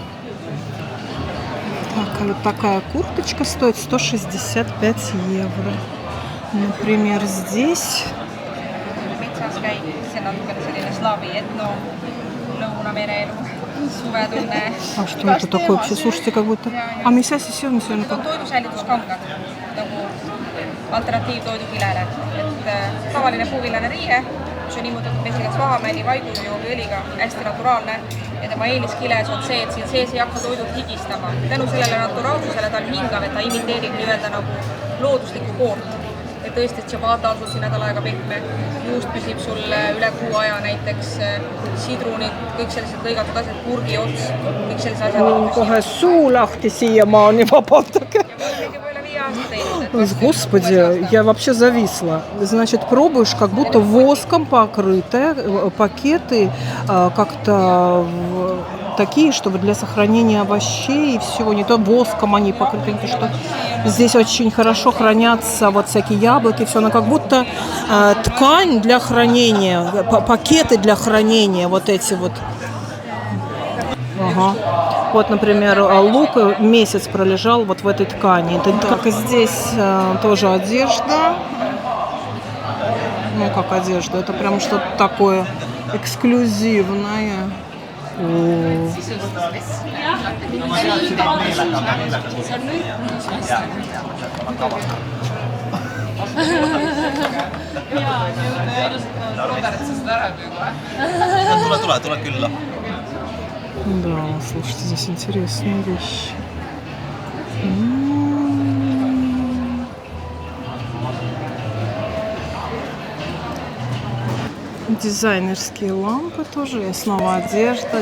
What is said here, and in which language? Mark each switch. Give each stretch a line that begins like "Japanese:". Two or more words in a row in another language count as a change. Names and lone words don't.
Russian: Так, а вот такая курточка стоит 165 евро. Например, здесь... А что это такое вообще? Слушайте, как будто... А мяса сесён сегодня как?
Estonian: Toidusäilituskangat nagu alternatiivtoidukilele. Et tavaline puuvillane riie, mis on immutatud mesilas vahamäeni vaigujuuriõliga, hästi naturaalne. Ja tema eelis kiles on see, et siin sees ei hakka toidud higistama. Tänu sellele naturaalsusele ta on hingav, et ta imiteerib nii-öelda nagu looduslikku koort. Et tõesti, et ciabatta on sul siin nädal aega pehme, juust püsib sul üle kuu aja näiteks, sidrunid, kõik sellised lõigatud asjad, kurgi ots, kõik sellised asjad. Kohe suu lahti siiamaani, vabandage.
Russian: Господи, я вообще зависла. Значит, пробуешь, как будто воском покрытые пакеты, как-то такие, чтобы для сохранения овощей и всего. Не то воском они покрыты, не что здесь очень хорошо хранятся вот всякие яблоки, все, но как будто ткань для хранения, пакеты для хранения, вот эти вот. Ага. Вот, например, лук месяц пролежал вот в этой ткани. Так, здесь тоже одежда. Ну, как одежда. Это прям что-то такое эксклюзивное.
Estonian: Tule külla.
Russian: Да, слушайте, здесь интересные вещи. Дизайнерские лампы тоже. И снова одежда.